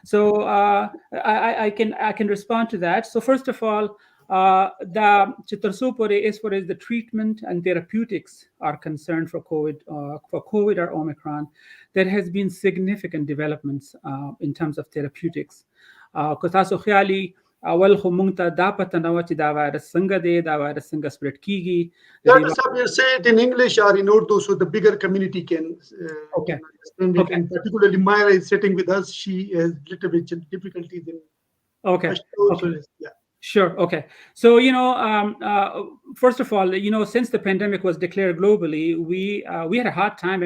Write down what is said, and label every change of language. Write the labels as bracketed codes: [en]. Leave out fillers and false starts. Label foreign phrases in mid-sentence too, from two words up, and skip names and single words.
[en] So I can respond to that. So first of all, the Chitarsupore, as far as the treatment and therapeutics are concerned for COVID or Omicron, there has been significant developments in terms of therapeutics. [ps] اول خو مونږ ته دا پته نه و چې دا وایرس څنګه دی، دا وایرس څنګه سپریډ کیږي. [en] Dr. Sab, say it in English or in Urdu so the bigger community can understand it. And particularly Myra is sitting with us. She has little bit difficulties in. Yeah. Sure. Okay. So, first of all, since the pandemic was declared globally, we had a hard time.